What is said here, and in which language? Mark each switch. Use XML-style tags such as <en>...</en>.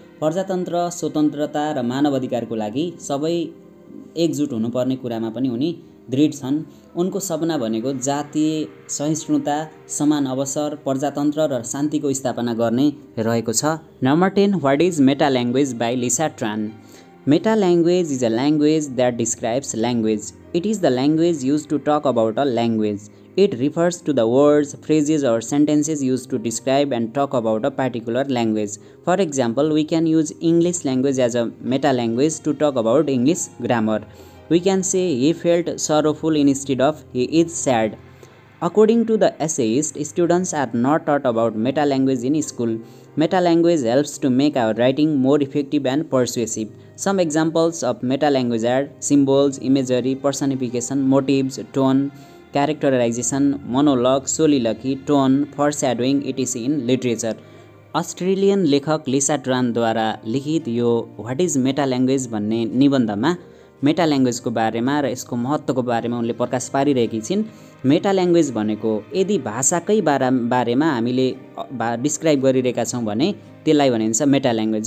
<ne>प्रजातन्त्र, स्वतन्त्रता र मानव अधिकारको लागि सबै एकजुट हुनुपर्ने कुरामा पनि उनी दृढ छन्। उनको सपना भनेको जातीय सहिष्णुता, समान अवसर, प्रजातन्त्र र शान्तिको स्थापना गर्ने रहेको छ।</ne> <en>Number 10, what is meta language by Lisa Tran. Meta language is a language that describes language. It is the language used to talk about a language. It refers to the words, phrases or sentences used to describe and talk about a particular language. For example, we can use English language as a meta language to talk about English grammar. We can say he felt sorrowful instead of he is sad. According to the essayist, students are not taught about meta language in school. Meta language helps to make our writing more effective and persuasive. Some examples of meta language are symbols, imagery, personification, motives, tone, characterization, monologue, soliloquy, tone, foreshadowing, etc. in literature.</en> <ne>Australian लेखक लिसा ट्रानद्वारा लिखित yo what is Meta language भन्ने निबन्धमा मेटा ल्याङ्ग्वेजको बारेमा र यसको महत्त्वको बारेमा उनले प्रकाश पारिरहेकी छिन्। मेटा ल्याङ्ग्वेज भनेको यदि भाषाकै बारेमा हामीले डिस्क्राइब गरिरहेका छौँ भने त्यसलाई भनिन्छ मेटा ल्याङ्ग्वेज।</ne>